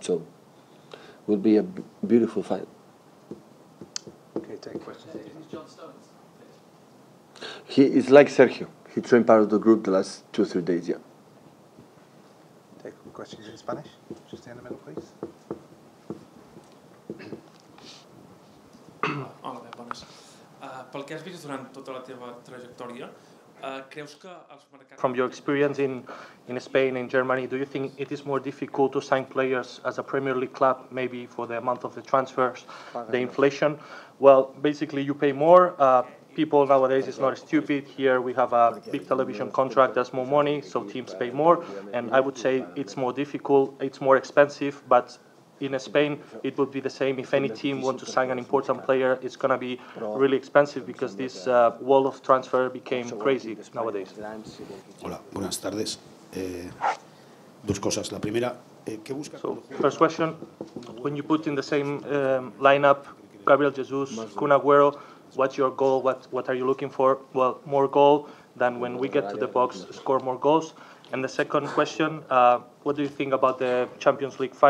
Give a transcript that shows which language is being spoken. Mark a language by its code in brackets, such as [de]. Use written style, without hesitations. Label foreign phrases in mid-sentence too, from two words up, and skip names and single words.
[en] So will be a beautiful final. Okay, take questions. He is like Sergio. He trained part of the group the last 2 or 3 days. Yeah. Take questions in Spanish. Just in the middle, please. [ca] Hola, bones. Pel que has vist durant tota la teva trajectòria, creus que els mercats... [en] From your experience in Spain and Germany, do you think it is more difficult to sign players as a Premier League club, maybe for the amount of the transfers, the inflation? Well, basically you pay more. People nowadays is not stupid. Here we have a big television contract, there's more money, so teams pay more. And I would say it's more difficult, it's more expensive, but in Spain, it would be the same. If any team wants to sign an important player, it's going to be really expensive because this wall of transfer became crazy nowadays. [es] Hola, buenas tardes. Dos cosas. La primera, ¿qué buscas? [en] So, first question, when you put in the same lineup Gabriel Jesus, Kun Aguero, what's your goal? What are you looking for? Well, more goal than when we get to the box, score more goals. And the second question, what do you think about the Champions League final?